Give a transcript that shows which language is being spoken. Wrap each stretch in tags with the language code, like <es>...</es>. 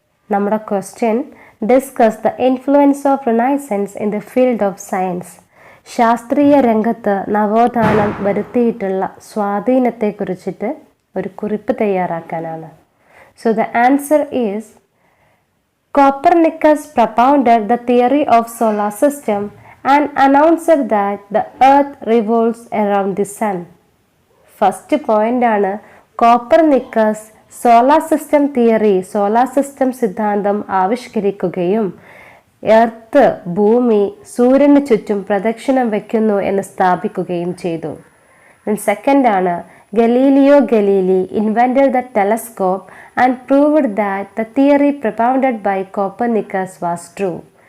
<ml>നമ്മുടെ</ml> <en>Question, discuss the influence of renaissance in the field of science.</en> <ml>ശാസ്ത്രീയ രംഗത്ത് നവോത്ഥാനം വരുത്തിയിട്ടുള്ള സ്വാധീനത്തെക്കുറിച്ചിട്ട് ഒരു കുറിപ്പ് തയ്യാറാക്കാനാണ്.</ml> <en>So the answer is Copernicus propounded the theory of solar system and announced that the earth revolves around the sun.</en> <ml>First point ആണ് Copernicus solar system theory, solar system സിദ്ധാന്തം ആവിഷ്കരിക്കുകയും earth, ഭൂമി സൂര്യന് ചുറ്റും പ്രദക്ഷിണം വയ്ക്കുന്നു എന്ന് സ്ഥാപിക്കുകയും ചെയ്തു.</ml> <en>Second ആണ് Galileo Galilei invented the telescope and proved that the theory propounded by Copernicus was true.</en>